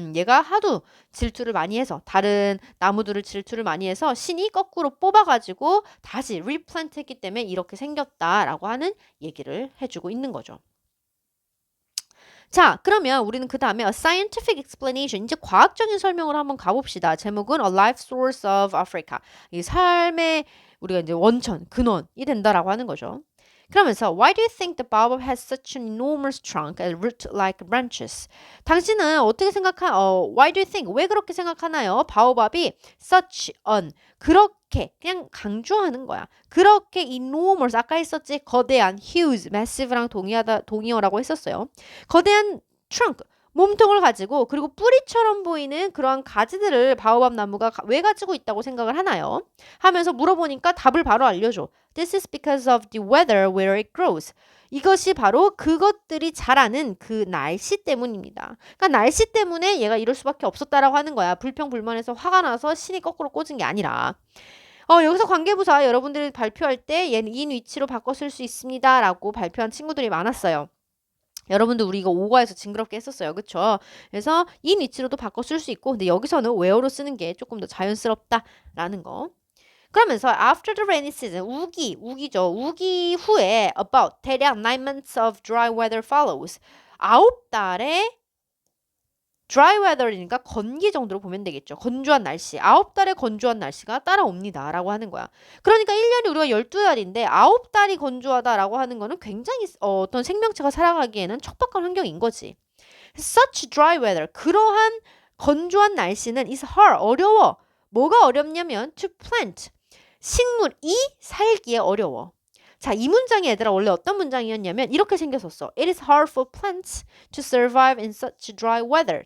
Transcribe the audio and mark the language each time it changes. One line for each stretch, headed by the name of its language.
Korean: 얘가 하도 질투를 많이 해서 다른 나무들을 질투를 많이 해서 신이 거꾸로 뽑아가지고 다시 리플랜트 했기 때문에 이렇게 생겼다라고 하는 얘기를 해주고 있는 거죠. 자, 그러면 우리는 그 다음에 a scientific explanation, 이제 과학적인 설명을 한번 가봅시다. 제목은
English: A Life Source of Africa.
Korean: 이 삶의 우리가 이제 원천, 근원이 된다라고 하는 거죠. 그러면서
English: Why do you think the baobab has such an enormous trunk and root-like branches?
Korean: 당신은 어떻게
English: Why do you think?
Korean: 왜 그렇게 생각하나요? 바오밥이 such an 그렇게 그냥 강조하는 거야. 그렇게 enormous 아까 했었지 거대한 huge, massive랑 동의어라고 했었어요. 거대한 trunk 몸통을 가지고 그리고 뿌리처럼 보이는 그러한 가지들을 바오밥 나무가 왜 가지고 있다고 생각을 하나요? 하면서 물어보니까 답을 바로 알려줘.
English: This is because of the weather where it grows.
Korean: 이것이 바로 그것들이 자라는 그 날씨 때문입니다. 그러니까 날씨 때문에 얘가 이럴 수밖에 없었다라고 하는 거야. 불평불만해서 화가 나서 신이 거꾸로 꽂은 게 아니라. 여기서 관계부사 여러분들이 발표할 때 얘는 인 위치로 바꿔 쓸 수 있습니다. 라고 발표한 친구들이 많았어요. 여러분들 우리 이거 5과에서 징그럽게 했었어요. 그쵸? 그래서 인 위치로도 바꿔 쓸 수 있고 근데 여기서는 where로 쓰는 게 조금 더 자연스럽다라는 거. 그러면서
English: after the rainy season,
Korean: 우기죠. 우기 후에
English: about
Korean: 대략
English: 9 months of dry weather follows.
Korean: 9달의 dry weather이니까 건기 정도로 보면 되겠죠. 건조한 날씨. 9달의 건조한 날씨가 따라옵니다. 라고 하는 거야. 그러니까 1년이 우리가 12달인데 9달이 건조하다라고 하는 거는 굉장히 어떤 생명체가 살아가기에는 척박한 환경인 거지.
English: Such dry weather.
Korean: 그러한 건조한 날씨는
English: is hard.
Korean: 어려워. 뭐가 어렵냐면 to plant. 식물이 살기에 어려워. 자, 이 문장이 얘들아 원래 어떤 문장이었냐면 이렇게 생겼었어.
English: It is hard for plants to survive in such dry weather.